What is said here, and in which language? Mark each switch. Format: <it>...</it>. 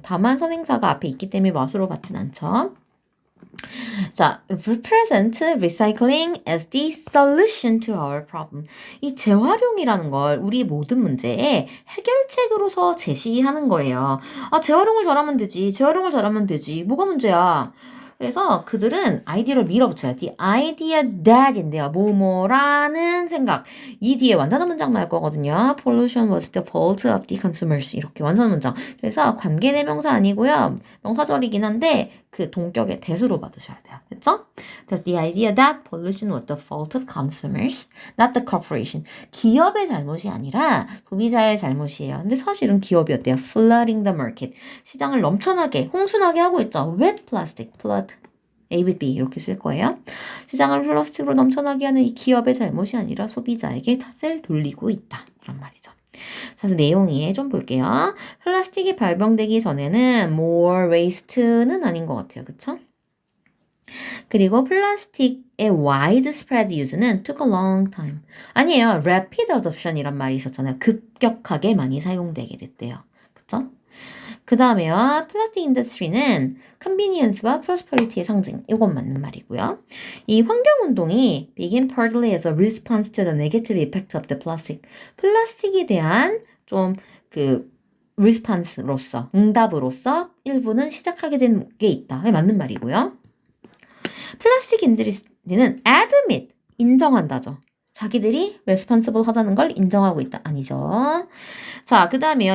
<ko>다만 선행사가 앞에 있기 때문에 맛으로 받진 않죠.</ko> <en>자, represent recycling as the solution to our problem.</en> <ko>이 재활용이라는 걸 우리 모든 문제에 해결책으로서 제시하는 거예요. 아, 재활용을 잘하면 되지. 재활용을 잘하면 되지. 뭐가 문제야? 그래서 그들은 아이디어를 밀어붙여요.</ko> <en>The idea that인데요.</en> <ko>뭐뭐라는 생각. 이 뒤에 완전한 문장 나올 거거든요.</ko> <en>Pollution was the fault of the consumers.</en> <ko>이렇게 완전한 문장. 그래서 관계대명사 아니고요. 명사절이긴 한데 그 동격의 대수로 받으셔야 돼요. 그렇죠?</ko> <en>그래서 the idea that pollution was the fault of consumers, not the corporation.</en> <ko>기업의 잘못이 아니라 소비자의 잘못이에요. 근데 사실은 기업이었대요.</ko> <en>Flooding the market.</en> <ko>시장을 넘쳐나게, 홍순하게 하고 있죠.</ko> <en>With plastic, flood.</en> <ko>A with B 이렇게 쓸 거예요. 시장을 플라스틱으로 넘쳐나게 하는 이 기업의 잘못이 아니라 소비자에게 탓을 돌리고 있다. 그런 말이죠. 자, 그래서 내용이 좀 볼게요. 플라스틱이 발병되기 전에는</ko> <en>more waste</en> <ko>는 아닌 것 같아요. 그쵸? 그리고 플라스틱의</ko> <en>widespread use는 took a long time.</en> <ko>아니에요. rapid adoption이란 말이 있었잖아요. 급격하게 많이 사용되게 됐대요. 그쵸? 그 다음에요. 플라스틱 인더스트리는 convenience와 prosperity의 상징. 이건 맞는 말이고요. 이 환경운동이</ko> <en>begin partly as a response to the negative effect of the plastic.</en> <ko>플라스틱에 대한 좀 그 response로서, 응답으로서 일부는 시작하게 된 게 있다. 맞는 말이고요. 플라스틱 인더스트리는 admit, 인정한다죠. 자기들이 responsible 하다는 걸 인정하고 있다. 아니죠. 자, 그 다음에요.</ko>